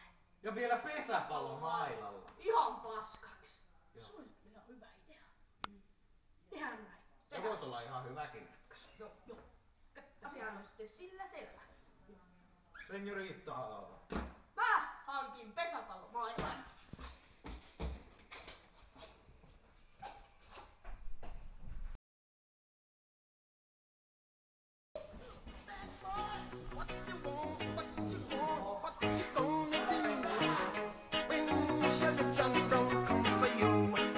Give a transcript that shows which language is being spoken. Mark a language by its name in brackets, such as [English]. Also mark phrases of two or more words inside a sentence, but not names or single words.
[Finnish] Ja vielä pesäpallon mailalla. Ihan paskaks. Joo. Se olisi ihan hyvä idea. Tehdään näin. Se vois olla ihan hyväkin ratkaisu. Joo. Asia on sitten sillä selvä. Seniorita. Mä hankin pesäpallomailan. [English] What you want, what you want, what you gonna do when Chevy John don't come for you?